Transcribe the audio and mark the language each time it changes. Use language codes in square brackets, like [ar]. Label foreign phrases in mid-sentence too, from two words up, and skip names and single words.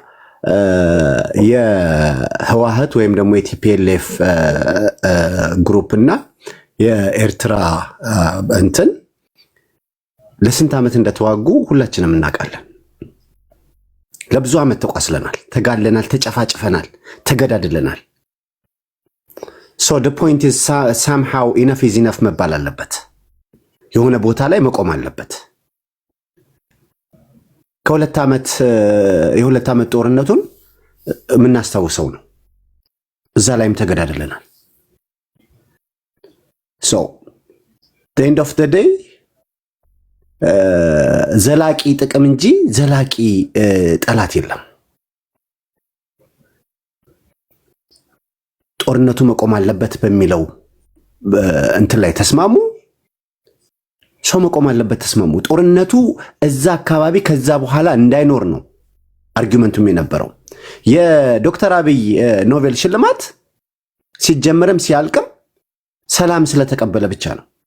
[am] የህወሓት ወይም ደግሞ የቲፒኤልኤፍ ግሩፕ እና የኤርትራ እንትን ለስንት ዓመት እንደተዋጉ ሁላችንም እናውቃለን። ለብዙ ዓመት ተቋስለናል፣ ተጋለናል፣ ተጨፋጭፈናል፣ ተገዳድለናል። [en] so the point is somehow enough is enough [am] መባል አለበት። የሆነ ቦታ ላይ መቆም አለበት። ከሁለት ዓመት ጦርነቱን የምናስታውሰው ነው። እዛ ላይም ተገዳድለናል። [en] so the end of the day [am] ዘላቂ ጥቅም እንጂ ዘላቂ ጠላት የለም። ጦርነቱ መቆም አለበት በሚለው እንትን ላይ ተስማሙ። ሰው መቆም አለበት ተስማሙ። ጦርነቱ እዛ አካባቢ ከዛ በኋላ እንዳይኖር ነው አርጊመንቱም የነበረው። የዶክተር አብይ ኖቤል ሽልማት ሲጀመርም ሲያልቅም ሰላም ስለተቀበለ ብቻ ነው።